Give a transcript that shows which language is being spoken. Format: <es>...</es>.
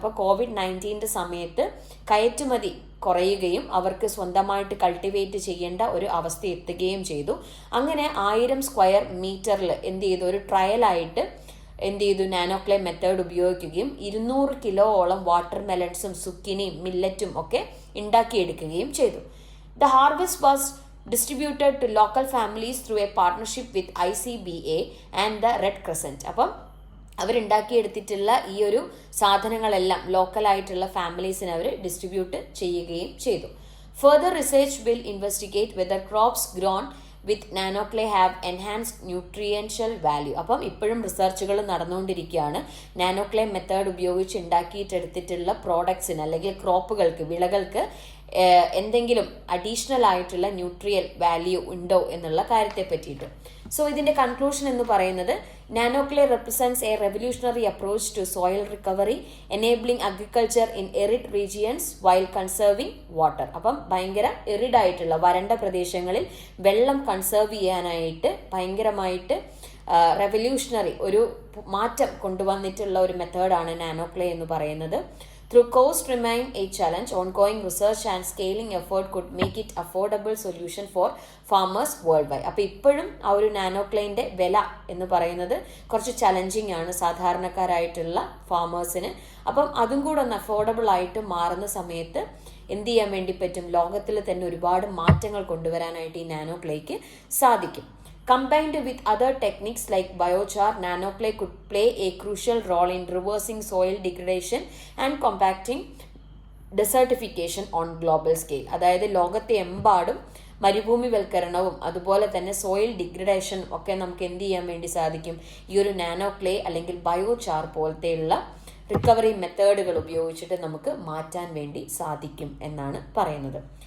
<ml>അപ്പോൾ COVID-19 സമയത്ത് കയറ്റുമതി കുറയുകയും അവർക്ക് സ്വന്തമായിട്ട് കൾട്ടിവേറ്റ് ചെയ്യേണ്ട ഒരു അവസ്ഥ എത്തുകയും ചെയ്തു. അങ്ങനെ 1000 സ്ക്വയർ മീറ്ററിൽ എന്ത് ചെയ്തു, ഒരു ട്രയലായിട്ട് എന്ത് ചെയ്തു, നാനോ ക്ലേ മെത്തേഡ് ഉപയോഗിക്കുകയും 200 കിലോയോളം വാട്ടർ മെലൺസും സുക്കിനിയും മില്ലറ്റും ഒക്കെ ഉണ്ടാക്കിയെടുക്കുകയും ചെയ്തു.</ml> <en>The harvest was distributed to local families through a partnership with ICBA and the Red Crescent.</en> <ml>അപ്പം അവരുണ്ടാക്കിയെടുത്തിട്ടുള്ള ഈ ഒരു സാധനങ്ങളെല്ലാം ലോക്കലായിട്ടുള്ള ഫാമിലീസിന് അവർ ഡിസ്ട്രിബ്യൂട്ട് ചെയ്യുകയും ചെയ്തു.</ml> <en>Further research will investigate whether crops grown with nano clay have enhanced nutritional value.</en> <ml>അപ്പം ഇപ്പോഴും റിസർച്ചുകൾ നടന്നുകൊണ്ടിരിക്കുകയാണ്. നാനോ ക്ലേ മെത്തേഡ് ഉപയോഗിച്ച് ഉണ്ടാക്കിയിട്ടെടുത്തിട്ടുള്ള പ്രോഡക്ട്സിന് അല്ലെങ്കിൽ ക്രോപ്പുകൾക്ക്, വിളകൾക്ക് എന്തെങ്കിലും അഡീഷണൽ ആയിട്ടുള്ള ന്യൂട്രിയൽ വാല്യൂ ഉണ്ടോ എന്നുള്ള കാര്യത്തെ പറ്റിയിട്ട്.</ml> <en>so</en> <ml>ഇതിൻ്റെ കൺക്ലൂഷൻ എന്ന് പറയുന്നത്,</ml> <en>Nano clay represents a revolutionary approach to soil recovery enabling agriculture in arid regions while conserving water.</en> <ml>അപ്പം ഭയങ്കര എറിഡായിട്ടുള്ള വരണ്ട പ്രദേശങ്ങളിൽ വെള്ളം കൺസേർവ് ചെയ്യാനായിട്ട് ഭയങ്കരമായിട്ട് റെവല്യൂഷണറി ഒരു മാറ്റം കൊണ്ടുവന്നിട്ടുള്ള ഒരു മെത്തേഡാണ് നാനോ ക്ലേ എന്ന് പറയുന്നത്.</ml> <en>Through cost remain a challenge, ongoing research and scaling effort could make it affordable solution for farmers worldwide.</en> <ml>അപ്പോൾ ഇപ്പോഴും ആ ഒരു നാനോ ക്ലേൻ്റെ വില എന്ന് പറയുന്നത് കുറച്ച് ചലഞ്ചിങ് ആണ് സാധാരണക്കാരായിട്ടുള്ള ഫാമേഴ്സിന്. അപ്പം അതും കൂടെ ഒന്ന് അഫോർഡബിൾ ആയിട്ട് മാറുന്ന സമയത്ത് എന്ത് ചെയ്യാൻ വേണ്ടി പറ്റും, ലോകത്തിൽ തന്നെ ഒരുപാട് മാറ്റങ്ങൾ കൊണ്ടുവരാനായിട്ട് ഈ നാനോ ക്ലേക്ക് സാധിക്കും.</ml> <en>Combined with other techniques like biochar, nano clay could play a crucial role in reversing soil degradation and combating desertification on global scale.</en> <ml>അതായത് ലോകത്തെ എമ്പാടും മരുഭൂമിവൽക്കരണവും അതുപോലെ തന്നെ സോയിൽ ഡിഗ്രഡേഷൻ ഒക്കെ നമുക്ക് എന്ത് ചെയ്യാൻ വേണ്ടി സാധിക്കും, ഈ ഒരു നാനോ ക്ലേ അല്ലെങ്കിൽ ബയോചാർ പോലത്തെയുള്ള റിക്കവറി മെത്തേഡുകൾ ഉപയോഗിച്ചിട്ട് നമുക്ക് മാറ്റാൻ വേണ്ടി സാധിക്കും എന്നാണ് പറയുന്നത്.</ml>